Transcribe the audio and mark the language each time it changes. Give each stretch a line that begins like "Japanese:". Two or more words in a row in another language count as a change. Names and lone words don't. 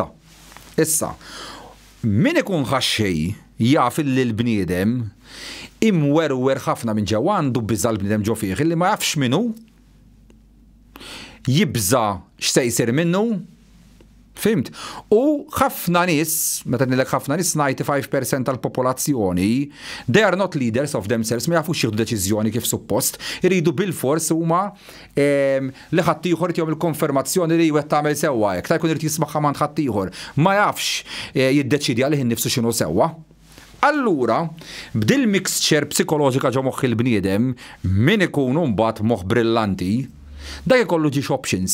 Maltese: Issa, min ikun ħaxxej jaf li l-bniedem imwerwer ħafna minn ġewwa għandu biża l-bniedem ġo fih illi ma jafx minnu jibża x'se jsir minnu. Fimt? U ħafna nies, meta nilek ħafna nies 95% tal-popolazzjoni,
English: they are not leaders of themselves,
Maltese: ma jafux jieħdu deċiżjoni kif suppost, iridu bil-fors huma li ħadd ieħor tihom il-konfermazzjoni li wieħed tagħmel sewwa hekk, ta' jkun irid jisma' mand ħadd ieħor. Ma jafx jiddeċidi għalih innifsu x'inhu sewwa. Allura, b'dil mixture psikoloġika ġo moħħ il-bniedem, min ikunu mbagħad moħħ brillanti, dak ikollu ġiex options.